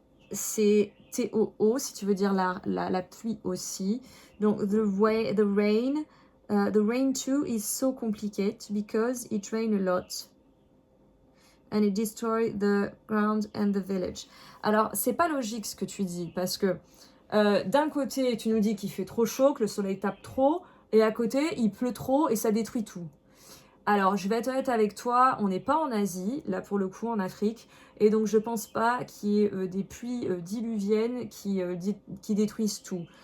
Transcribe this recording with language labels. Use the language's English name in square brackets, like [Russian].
[French] C'est T-O-O, si tu veux dire la pluie aussi. [English] Donc, the rain too is so complicated because it rains a lot. And it destroys the ground and the village. [French] Alors, c'est pas logique ce que tu dis, parce que d'un côté, tu nous dis qu'il fait trop chaud, que le soleil tape trop, et à côté, il pleut trop et ça détruit tout. Alors, je vais être honnête avec toi, on n'est pas en Asie, là pour le coup en Afrique, et donc je pense pas qu'il y ait des pluies diluviennes qui détruisent tout.